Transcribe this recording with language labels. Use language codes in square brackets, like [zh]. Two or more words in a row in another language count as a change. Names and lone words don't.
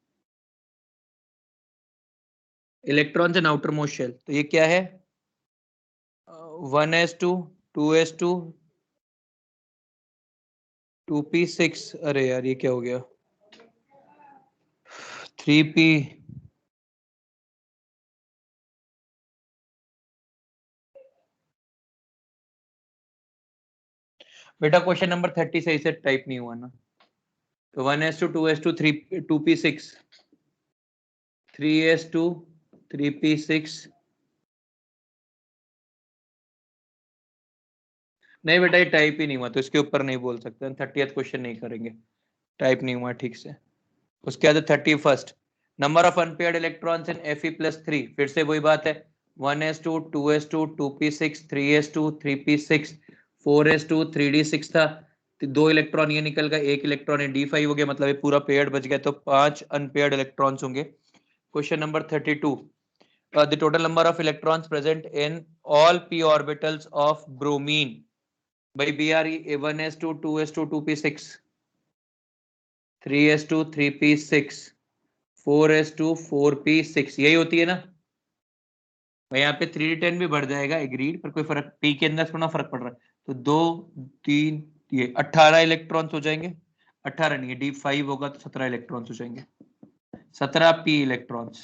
[en] electrons in outer most shell, [hi] तो ये क्या है 1s2 2s2 2p6, अरे यार ये क्या हो गया 3p, बेटा [en] question number 30 [hi] सही से टाइप नहीं हुआ ना। तो 1s2 2s2 2p6 3s2 3p6, नहीं बेटा ये टाइप ही नहीं हुआ, तो इसके ऊपर नहीं बोल सकते, 30th क्वेश्चन नहीं करेंगे, टाइप नहीं हुआ ठीक से। उसके बाद 31st, [en] number of unpaired electrons in [hi] Fe+3, फिर से वही बात है 1s2 2s2 2p6 3s2 3p6 4s2 3d6 था, तो 2 इलेक्ट्रॉन ये निकल गया, 1 इलेक्ट्रॉन ये d5 हो गया, मतलब ये पूरा पेयर्ड बच गया, तो 5 [en] unpaired electrons [hi] होंगे। [en] question number 32, the total number of electrons present in all p orbitals of bromine by Br 1s2 2s2 2p6 3s2 3p6 4s2 4p6, [hi] यही होती है ना भाई। यहाँ पे 3d10 भी बढ़ जाएगा, एग्रीड, पर कोई फर्क p के अंदर थोड़ा फर्क पड़ रहा है। तो 2 3 ये 18 इलेक्ट्रॉन्स हो जाएंगे, 18 नहीं d5 होगा तो 17 इलेक्ट्रॉन्स हो जाएंगे, 17 p इलेक्ट्रॉन्स।